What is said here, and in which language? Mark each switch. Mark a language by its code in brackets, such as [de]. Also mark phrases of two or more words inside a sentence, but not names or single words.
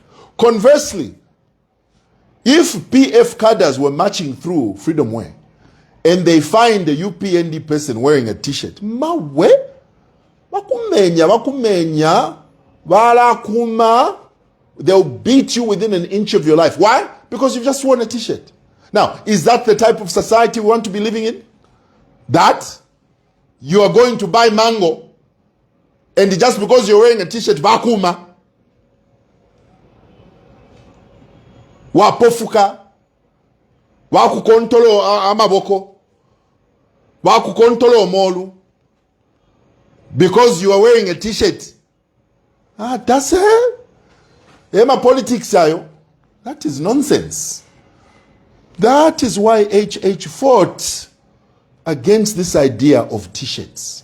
[en] Conversely, if PF cadres were marching through Freedom Way and they find a UPND person wearing a t-shirt, they'll beat you within an inch of your life. Why? Because you've just worn a t-shirt. Now, is that the type of society we want to be living in? That you are going to buy mango and just because you're wearing a t-shirt, [bem] vakuma, wapofuka, wakukontolo amaboko, wakukontolo molu, [en] because you are wearing a t-shirt. That's it. [bem] Ema politics ayo. [en] That is nonsense. That is why HH fought against this idea of t-shirts.